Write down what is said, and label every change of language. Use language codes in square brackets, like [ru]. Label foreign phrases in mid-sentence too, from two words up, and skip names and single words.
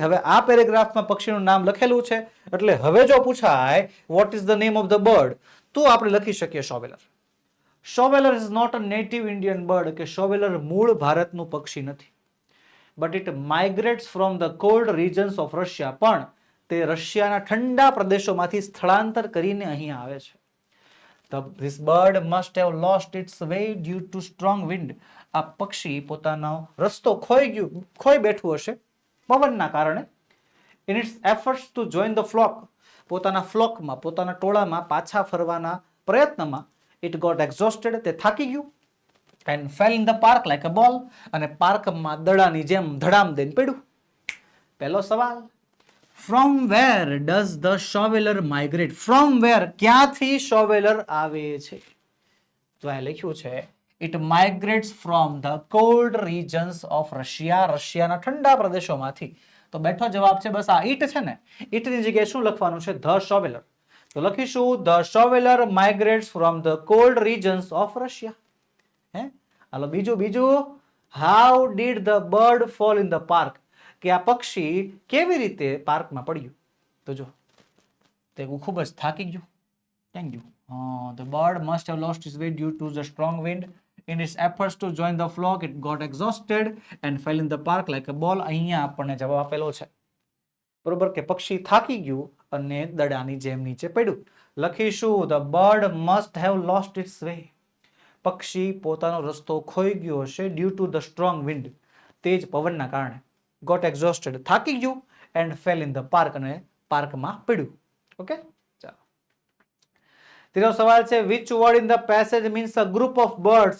[gu] હવે આ પેરેગ્રાફમાં પક્ષીનું નામ લખેલું છે, એટલે હવે જો પૂછાય [en] What is the name of the bird, [gu] તો આપણે લખી શકીએ શોવેલર. [en] Shoveler is not a native Indian bird, [gu] કે શોવેલર મૂળ ભારતનું પક્ષી નથી. [en] But it migrates from the cold regions of Russia, [gu] પણ તે રશિયાના ઠંડા પ્રદેશોમાંથી સ્થળાંતર કરીને અહીં આવે છે. [en] This bird must have lost its way due to strong wind. [gu] આ પક્ષી પોતાનો રસ્તો ખોઈ બેઠું હશે પવનના કારણે. [en] In its efforts to join the flock, [gu] પોતાના ફ્લોકમાં, પોતાના ટોળામાં પાછા ફરવાના પ્રયત્નમાં, [en] it got exhausted, [gu] તે થાકી ગયું. [en] And fell in the park like a ball, [gu] અને પાર્કમાં દડાની જેમ ધડામ દઈને પડ્યું. પહેલો સવાલ, [en] from where does the shoveler migrate? From where, [gu] ક્યાંથી શોવેલર આવે છે? તો આ લખ્યું છે [en] it migrates from the cold regions of Russia, [gu] રશિયાના ઠંડા પ્રદેશોમાંથી. તો બેઠો જવાબ છે બસ આ ઈટ છે ને, ઈટની જગ્યાએ શું લખવાનું છે? [en] The shoveler. [gu] તો લખીશું [en] the shoveler migrates from the cold regions of Russia. [gu] હે, હાલો બીજું, [en] How did the bird fall in the park, [gu] કે આ પક્ષી કેવી રીતે પાર્કમાં પડ્યું? તો જો તે ખૂબ જ થાકી ગયું. [en] Thank you. The bird must have lost its way due to the strong wind. In its efforts to join the flock, it got exhausted and fell in the park like a ball. [gu] અહીંયા આપણને જવાબ આપેલો છે બરોબર, કે પક્ષી થાકી ગયું અને દડાની જેમ નીચે પડ્યું. [en] લખીશું the bird must have lost its way. [gu] પક્ષી પોતાનો રસ્તો ખોઈ ગયો હશે [en] due to the strong wind, [gu] તેજ પવનના કારણે. [en] got exhausted, [gu] થાકી ગયું, [en] and fell in the park, [gu] અને પાર્કમાં પડ્યું. ઓકે, ચાલો. ત્રીજો સવાલ છે [en] which word in the passage means a group of birds.